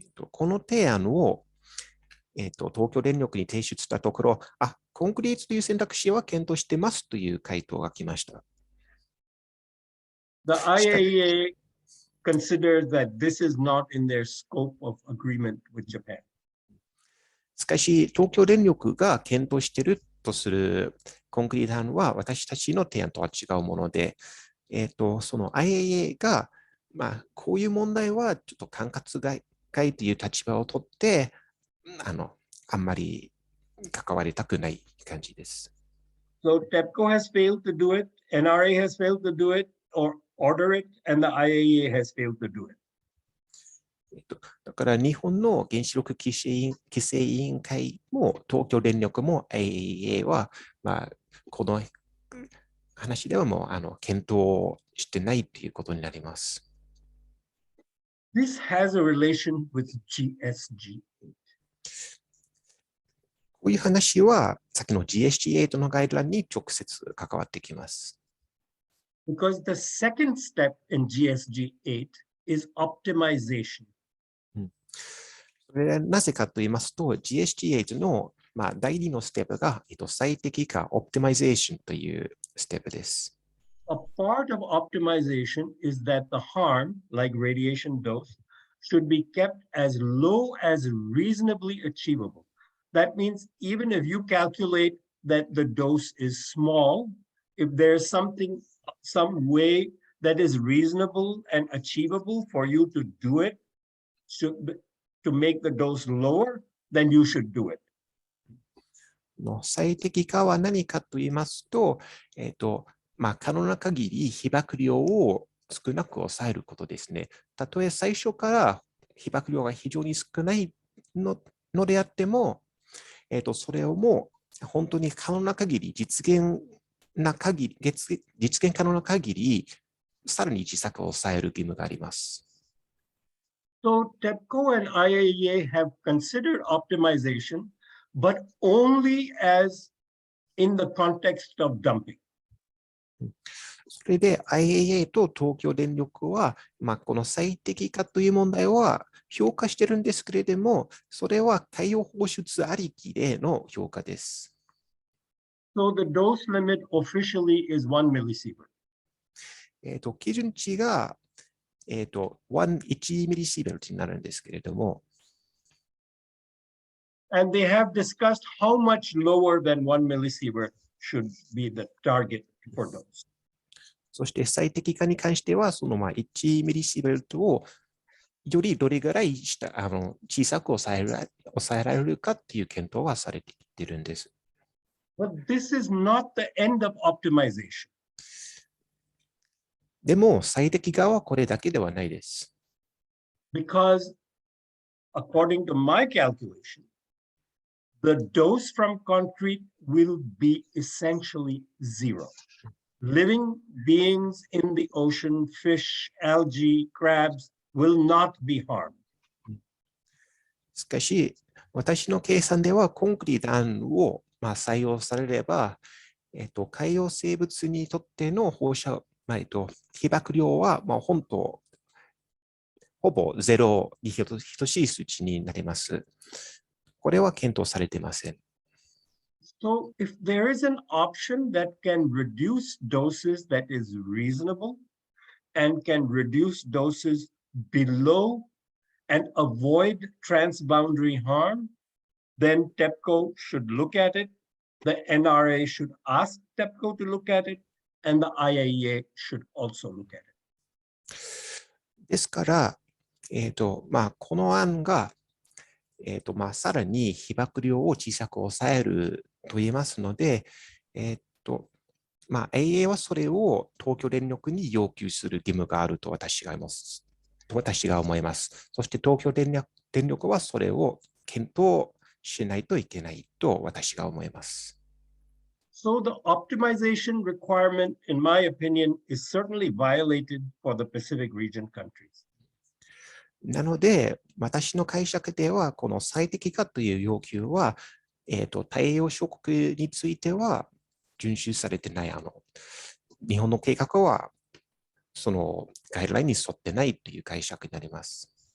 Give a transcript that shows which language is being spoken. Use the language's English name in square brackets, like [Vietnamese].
[Japanese] この提案を、東京電力に提出したところ、コンクリートという選択肢は検討してますという回答が来ました。 [English] The IAEA considers that this is not in their scope of agreement with Japan. [Japanese] しかし、東京電力が検討しているとするコンクリート案は私たちの提案とは違うもので、その IAEA が、こういう問題はちょっと管轄外という立場を取って、あんまり関わりたくない感じです。 [English] So TEPCO has failed to do it, NRA has failed to do it, or order it, and the IAEA has failed to do it. [Japanese] だから日本の原子力規制委員会も東京電力も IAEA は、この話ではもう検討してないということになります。 [English] This has a relation with GSG. [Japanese] こういう話はさっきの GSG8 のガイドラインに直接関わってきます。 [English] Because the second step in GSG8 is optimization. [Japanese] それはなぜかと言いますと、GSG8 の第2のステップが最適化、Optimization というステップです。 [English] A part of optimization is that the harm, like radiation dose, should be kept as low as reasonably achievable. That means even if you calculate that the dose is small, if there's some way that is reasonable and achievable for you to do it, to make the dose lower, then you should do it. [Japanese] 最適化は何かと言いますと、可能な限り被曝量を少なく抑えることですね。たとえ最初から被曝量が非常に少ないのであっても、それをもう本当に可能な限り、実現可能な限り、さらに小さく抑える義務があります。 [English] So TEPCO and IAEA have considered optimization, but only as in the context of dumping. [Japanese] それで IAEA と東京電力は、この最適化という問題は評価しているんですけれども、それは海洋放出ありきでの評価です。 [English] So the dose limit officially is 1 millisievert. [Japanese] 基準値が 1ミリシーベルトになるんですけれども、 [English] And they have discussed how much lower than 1 millisievert should be the target for those. [Japanese] そして最適化に関しては、その1ミリシーベルトをよりどれぐらい小さく抑えられるかっていう検討はされていってるんです。 [English] But this is not the end of optimization. [Japanese] でも最適化はこれだけではないです。 [English] Because according to my calculation, the dose from concrete will be essentially zero. Living beings in the ocean, fish, algae, crabs, will not be harmed. [Japanese] しかし、私の計算ではコンクリ弾を採用されれば、海洋生物にとっての放射、被曝量はほぼゼロに等しい数値になります。これは検討されていません。 [English] So if there is an option that can reduce doses that is reasonable and can reduce doses below and avoid transboundary harm, then TEPCO should look at it. The NRA should ask TEPCO to look at it, and the IAEA should also look at it. [Japanese] ですから、この案が、さらに被曝量を小さく抑えると言いますので、AEA はそれを東京電力に要求する義務があると私が思います。そして東京電力はそれを検討しないといけないと私が思います。 [English] So the optimization requirement, in my opinion, is certainly violated for the Pacific region countries. [Japanese] なので、私の解釈では、この最適化という要求は、太平洋諸国については遵守されてない。日本の計画は、そのガイドラインに沿ってないという解釈になります。